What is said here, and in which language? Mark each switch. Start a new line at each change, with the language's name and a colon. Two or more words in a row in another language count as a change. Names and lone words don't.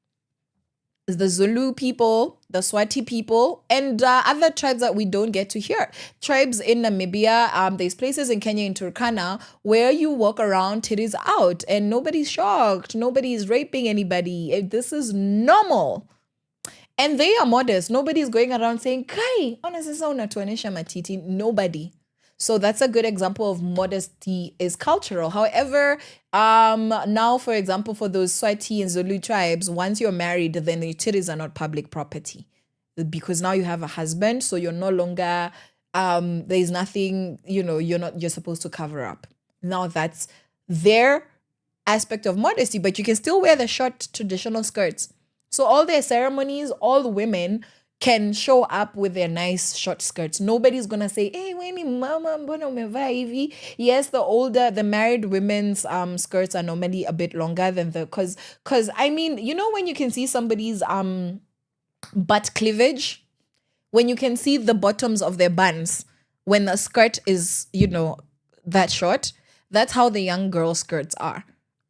English: The Zulu people, the Swati people, and other tribes that we don't get to hear. Tribes in Namibia, there's places in Kenya, in Turkana, where you walk around, titties out, and nobody's shocked. Nobody's raping anybody. This is normal. And they are modest. Nobody's going around saying,
Swahili: Kai, unatuonesha matiti.
English: Nobody. So that's a good example of modesty is cultural. However, now, for example, for those Swati and Zulu tribes, once you're married, then your titties are not public property. Because now you have a husband, so you're no longer, there's nothing, you're supposed to cover up. Now that's their aspect of modesty, but you can still wear the short traditional skirts. So all their ceremonies, all the women can show up with their nice short skirts. Nobody's going to say,
Swahili: hey, weni mama, mbona umevaa hivi?
English: Yes, the married women's skirts are normally a bit longer than because I mean, when you can see somebody's butt cleavage, when you can see the bottoms of their buns, when the skirt is, that short, that's how the young girl skirts are.